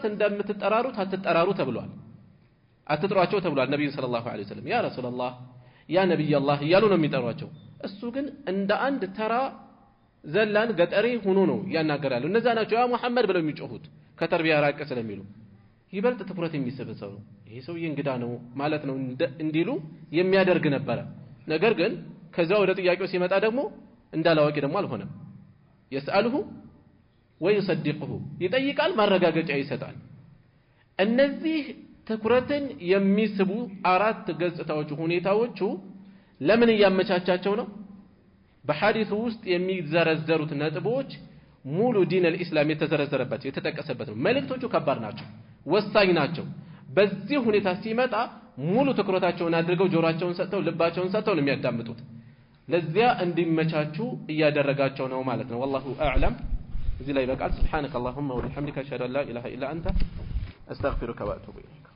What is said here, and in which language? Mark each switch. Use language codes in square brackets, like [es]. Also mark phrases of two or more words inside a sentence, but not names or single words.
[am] እንደምትጠራሩት አትጠራሩ ተብሏል አትጥሯቸው ተብሏል ነብዩ [ar] صلى الله عليه وسلم يا رسول الله يا نبي الله [am] እያሉ ነው የሚጠሯቸው እሱ ግን እንደ አንድ ተራ ዘላን ገጠሪ ሆኖ ነው ያናገራሉ እነዛ ናቸው ያ መሐመድ ብለው የሚጮሁት ከተርቢያ ራቀ ስለሚሉ ይበልጥ ትኩረት የሚሰበሰው ይሄ ሰውዬ እንግዳ ነው ማለት ነው እንዲሉ የሚያደርግ ነበር ነገር ግን ከዛ ወደ ጥያቄው ሲመጣ ደግሞ እንዳላዋቂ ደግሞ አልሆነም [ar] يسأله ويصدقه [am] ይጠይቃል ማረጋገጫ ይሰጣል እነዚህ ትኩረትን የሚስቡ አራት ገጽታዎች ሁኔታዎቹ ለምን ያመቻቻቸው ነው በሐዲሱ ውስጥ የሚዘረዘሩት ነጥቦች ሙሉ ዲን الاسلام የተዘረዘረበት የተጠቀሰበት ነው መልእክቶቹ ከባድ ናቸው ወሳኝ ናቸው በዚህ ሁኔታ ሲመጣ ሙሉ ትኩረታቸውን አድርገው ጆሮአቸውን ሰጥተው ልባቸውን ሰጥተው ነው የሚያዳምጡት ለዚያ እንዲመቻቹ እያደረጋቸው ነው ማለት ነው [ar] والله اعلم [am] እዚህ ላይ በቃል [ar] سبحانك اللهم وبحمدك اشهد ان لا اله الا انت استغفرك واتوب اليك